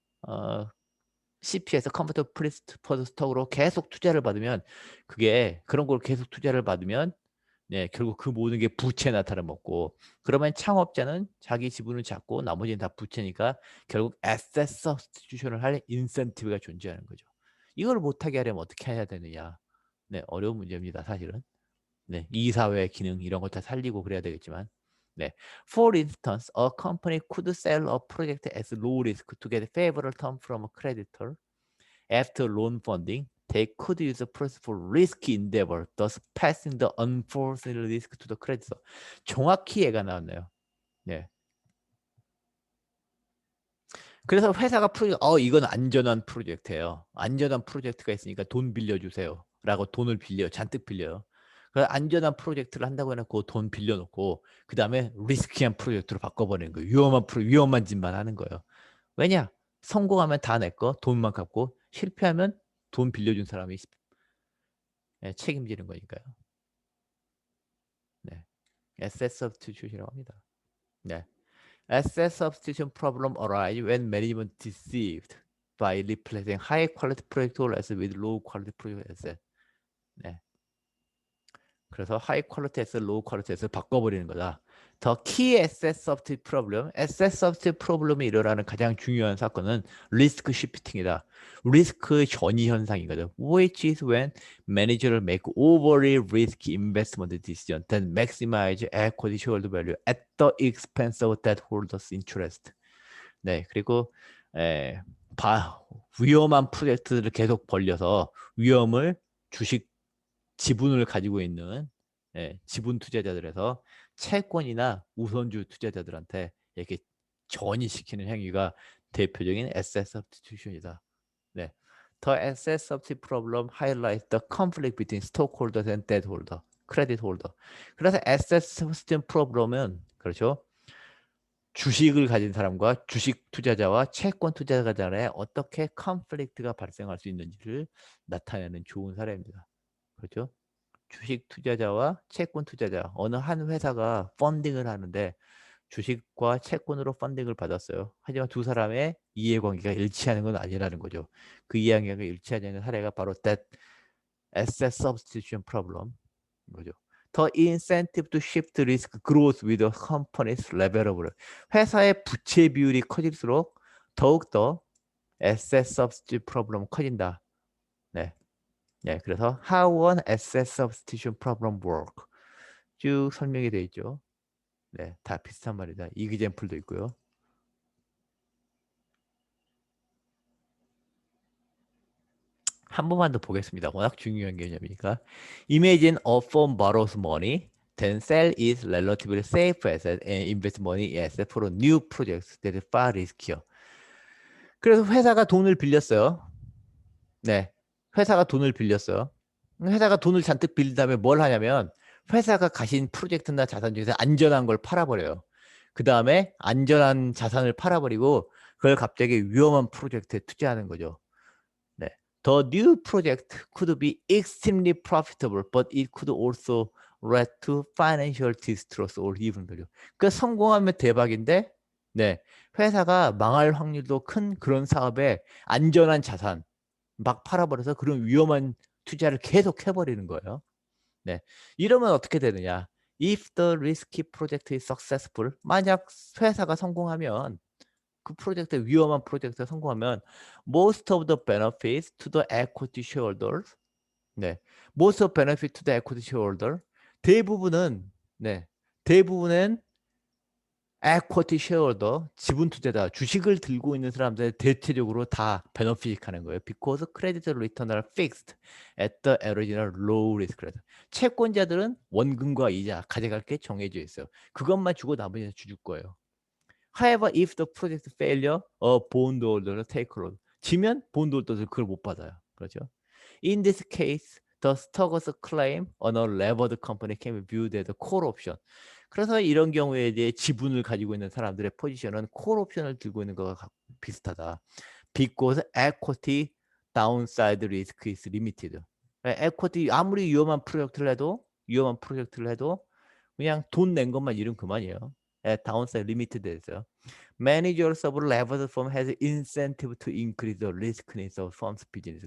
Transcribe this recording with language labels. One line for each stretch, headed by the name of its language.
Korean: 어, CPS 컴퓨터 프리스퍼드 스톡으로 계속 투자를 받으면 그게 그런 걸 계속 투자를 받으면 네, 결국 그 모든 게 부채 나타나 먹고 그러면 창업자는 자기 지분을 잡고 나머지는 다 부채니까 결국 에셋 서브스티튜션을 할 인센티브가 존재하는 거죠. 이걸 못하게 하려면 어떻게 해야 되느냐? 네, 어려운 문제입니다, 사실은. 네, 이사회 기능 이런 거 다 살리고 그래야 되겠지만. 네.
English: For instance, a company could sell a project as low risk to get favorable term from a creditor. After loan funding, they could use the process for risky endeavor, thus passing the unforeseen risk to the creditor.
Korean: 정확히 얘가 나왔네요. 네. 그래서 회사가 이건 안전한 프로젝트예요. 안전한 프로젝트가 있으니까 돈 빌려주세요. 라고 돈을 잔뜩 빌려요. 그 안전한 프로젝트를 한다고 해놓고 돈 빌려놓고 그 다음에 리스키한 프로젝트로 바꿔버리는 거예요. 위험한 짓만 하는 거예요. 왜냐? 성공하면 다 내 거, 돈만 갚고 실패하면 돈 빌려준 사람이 책임지는 거니까요. 네, asset substitution이라고 합니다.
English: 네, asset substitution problem arise when management deceived by replacing high quality project assets with low quality project asset.
Korean: 네, 그래서 high quality asset, low quality asset 바꿔버리는 거다. 더 key asset substitute problem, asset substitute problem이 일어나는 가장 중요한 사건은 리스크 시프팅이다. 리스크 전이 현상이거든.
English: Which is when managers make overly risky investment decisions that maximize equity shareholder value at the expense of debt holders' interest.
Korean: 네, 그리고 에, 위험한 프로젝트를 계속 벌려서 위험을 주식 지분을 가지고 있는 지분 투자자들에서 채권이나 우선주 투자자들한테 이렇게 전이시키는 행위가 대표적인 asset substitution이다. 네.
English: The asset substitute problem highlights the conflict between stockholders and debt holder, credit holder.
Korean: 그래서 asset substitution problem은 그렇죠. 주식을 가진 사람과 주식 투자자와 채권 투자자 간에 어떻게 컨플릭트가 발생할 수 있는지를 나타내는 좋은 사례입니다. 그렇죠? 주식 투자자와 채권 투자자 어느 한 회사가 펀딩을 하는데 주식과 채권으로 펀딩을 받았어요. 하지만 두 사람의 이해관계가 일치하는 건 아니라는 거죠. 그 이해관계가 일치하지 않는 사례가 바로 that asset substitution problem 거죠.
English: The incentive to shift risk grows with the company's level of risk.
Korean: 회사의 부채 비율이 커질수록 더욱더 asset substitution problem 커진다. 네. 네, 그래서
English: how an asset substitution problem work
Korean: 쭉 설명이 되어 있죠. 네, 다 비슷한 말이다. 이그젠플도 있고요. 한 번만 더 보겠습니다. 워낙 중요한 개념이니까.
English: Imagine a firm borrows money, then sell its relatively safe asset and invest money asset for new projects that are far riskier.
Korean: 그래서 회사가 돈을 빌렸어요. 네, 회사가 돈을 빌렸어요. 회사가 돈을 잔뜩 빌린 다음에 뭘 하냐면 회사가 가진 프로젝트나 자산 중에서 안전한 걸 팔아버려요. 그 다음에 안전한 자산을 팔아버리고 그걸 갑자기 위험한 프로젝트에 투자하는 거죠. 네.
English: The new project could be extremely profitable, but it could also lead to financial distress or even failure.
Korean: 그 성공하면 대박인데, 네, 회사가 망할 확률도 큰 그런 사업에 안전한 자산 막 팔아버려서 그런 위험한 투자를 계속 해버리는 거예요. 네, 이러면 어떻게 되느냐?
English: If the risky project is successful,
Korean: 만약 회사가 성공하면 그 프로젝트 위험한 프로젝트가 성공하면
English: most of the benefits to the equity shareholders, 네, most of benefit to the equity shareholder
Korean: 대부분은 대부분은
English: equity shareholder
Korean: 지분 투자자 주식을 들고 있는 사람들 대체적으로 다 베너핏하는 거예요.
English: Because credit return are fixed at the original low risk rate.
Korean: 채권자들은 원금과 이자 가져갈 게 정해져 있어요. 그것만 주고 나머지는 줄 거예요.
English: However, if the project failure, a bondholder take loan.
Korean: 지면 bondholder들 그걸 못 받아요. 그렇죠?
English: In this case, the stockholder's claim on a levered company can be viewed as a call option.
Korean: 그래서 이런 경우에 이제 지분을 가지고 있는 사람들의 포지션은 콜 옵션을 들고 있는 거가 비슷하다.
English: Because equity downside risk is limited.
Korean: 에쿼티 아무리 위험한 프로젝트를 해도 그냥 돈 낸 것만 잃으면 그만이에요.
English: downside limited 됐어요. Managers of levered firm has incentive to increase the riskiness of firm's business.